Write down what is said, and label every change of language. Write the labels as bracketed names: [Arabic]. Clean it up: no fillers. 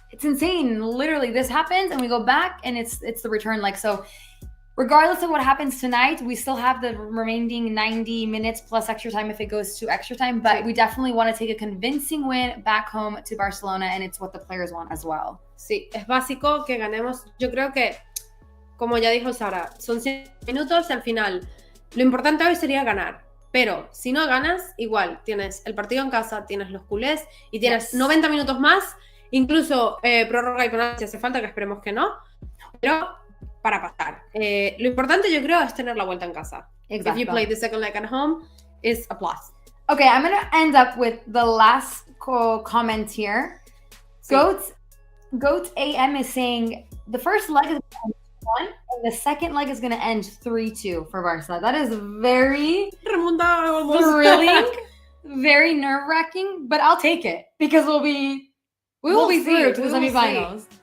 [English] It's insane. Literally, this happens and we go back and it's the return leg. So regardless of what happens tonight, we still have the remaining 90 minutes plus extra time if it goes to extra time. But we definitely want to take a convincing win back home to Barcelona, and it's what the players want as well. [Spanish] Sí, es básico que ganemos. Yo creo que, como ya dijo Sara, son 100 minutos al final. Lo importante hoy sería ganar. Pero si no ganas, igual tienes el partido en casa, tienes los culés y tienes 90 minutos más, incluso prórroga y penal si hace falta, que esperemos que no. Pero para pasar. Lo importante yo creo es tener la vuelta en casa. [English] Exactly. If you play the second leg at home, it's a plus. Okay, I'm going to end up with the last comment here. [Spanish] Sí. [English] Goat AM is saying the first leg is 1, and the second leg is going to end 3-2 for Barca. That is very thrilling, very nerve-wracking, but I'll take it because we'll be through to the semifinals.